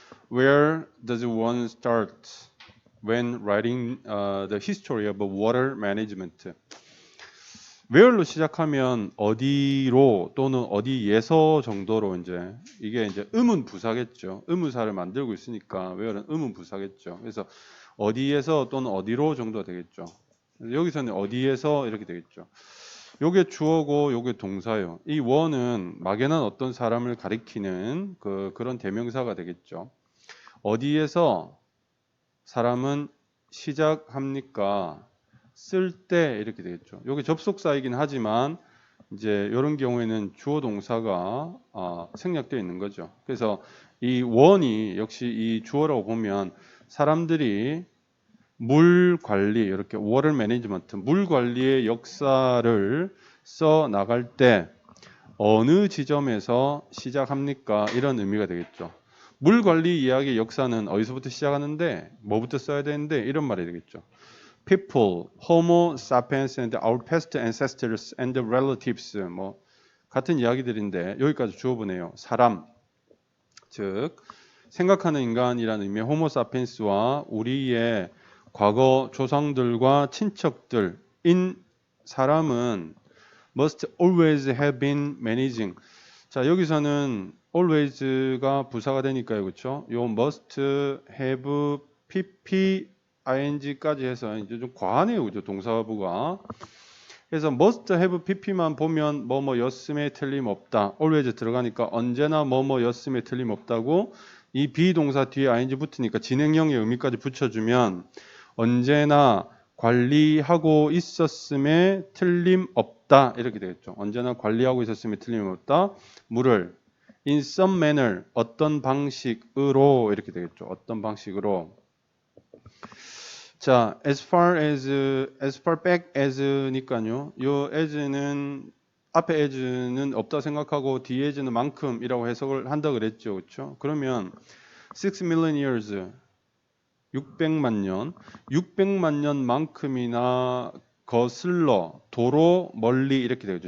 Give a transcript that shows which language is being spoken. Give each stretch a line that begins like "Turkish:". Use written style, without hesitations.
English: Where does one start when writing the history of water management?
Korean: where로 시작하면 어디로 또는 어디에서 정도로 이게 이제 의문 부사겠죠. 의문사를 만들고 있으니까 where는 의문 부사겠죠. 그래서 어디에서 또는 어디로 정도가 되겠죠. 여기서는 어디에서 이렇게 되겠죠. 요게 주어고 요게 동사예요. 이 one은 막연한 어떤 사람을 가리키는 그런 대명사가 되겠죠. 어디에서 사람은 시작합니까? 쓸 때 이렇게 되겠죠. 여기 접속사이긴 하지만 이제 이런 경우에는 주어 동사가 생략되어 있는 거죠. 그래서 이 원이 역시 이 주어라고 보면 사람들이 물 관리 이렇게 워터 매니지먼트 물 관리의 역사를 써 나갈 때 어느 지점에서 시작합니까? 이런 의미가 되겠죠. 물 관리 이야기의 역사는 어디서부터 시작하는데 뭐부터 써야 되는데 이런 말이 되겠죠.
English: People, Homo sapiens and our past ancestors and relatives
Korean: 뭐 같은 이야기들인데 여기까지 주어보네요. 사람, 즉 생각하는 인간이라는 의미의 Homo sapiens와 우리의 과거 조상들과 친척들인 사람은
English: must always have been managing.
Korean: 자, 여기서는 always가 부사가 되니까요. 그렇죠? 요 must have pp ing까지 해서 이제 좀 과하네요. 그죠? 동사부가. 그래서 must have pp만 보면 뭐뭐였음에 틀림없다. always 들어가니까 언제나 뭐뭐였음에 틀림없다고 이 비동사 뒤에 ing 붙으니까 진행형의 의미까지 붙여주면 언제나 관리하고 있었음에 틀림없다 이렇게 되겠죠. 언제나 관리하고 있었음에 틀림없다. 물을
English: in some manner
Korean: 어떤 방식으로 이렇게 되겠죠. 어떤 방식으로. 자,
English: as far back as
Korean: 니까요. 요 as는 앞에 as는 없다 생각하고 뒤에 as는 만큼이라고 해석을 한다 그랬죠. 그렇죠? 그러면
English: 6 million years
Korean: 600만 년만큼이나 거슬러 도로 멀리 이렇게 되겠죠.